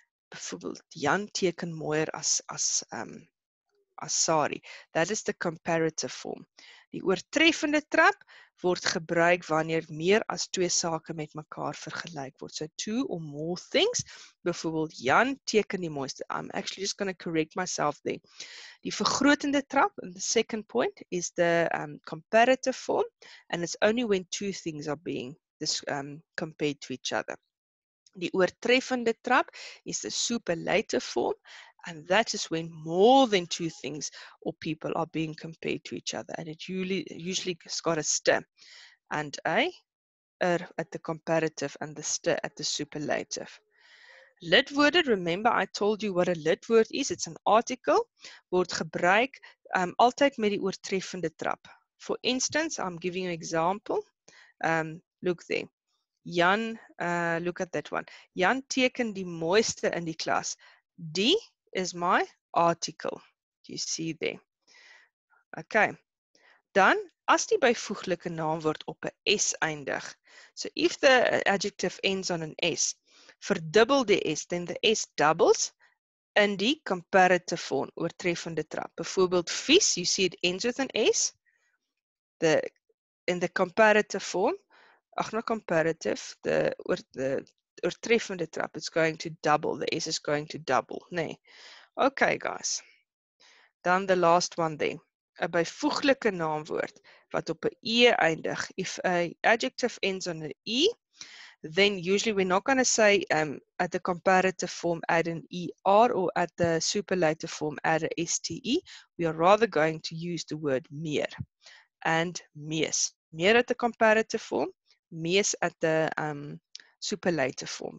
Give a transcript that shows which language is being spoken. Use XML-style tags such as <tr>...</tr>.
<af>Byvoorbeeld, Jan teken mooier as Sari.</af> <en>That is the comparative form.</en> <af>Die oortreffende trap word gebruik wanneer meer as twee sake met mekaar vergelyk word.</af> <en>So two or more things.</en> <af>Byvoorbeeld, Jan teken die mooiste.</af> <en>I'm actually just going to correct myself there. Die vergrotende trap, and the second point, is the comparative form, and it's only when two things are being compared to each other. Die oortreffende trap is the superlative form, and that is when more than two things or people are being compared to each other, and it usually has got a st and a at the comparative and the st at the superlative. Lidwoorde, remember I told you what a lidwoord is. It's an article,</en> <af>word gebruik altyd met die oortreffende trap.</af> <en>For instance, I'm giving you an example. Look there. Jan, look at that one.</en> <af>Jan teken die mooiste in die klas.</af> <en>Die is my article. Do you see there? Okay.</en> <af>Dan, as die byvoeglike naamwoord op 'n S eindig.</af> <en>So if the adjective ends on an S,</en> <af>verdubbel die S,</af> <en>then the S doubles in die comparative form, oortreffende trap. Byvoorbeeld, vies, you see it ends with an S. In the comparative form, not comparative, the oortreffende trap, it's going to double. The S is going to double. Nee. Okay, guys. Dan the last one there.</en> <af>'n byvoeglike naamwoord wat op 'n E eindig.</af> <en>If an adjective ends on an E, then usually we're not going to say at the comparative form add an ER or at the superlative form add a STE. We are rather going to use the word meer and mees. Meer at the comparative form, mees at the superlative form.</en>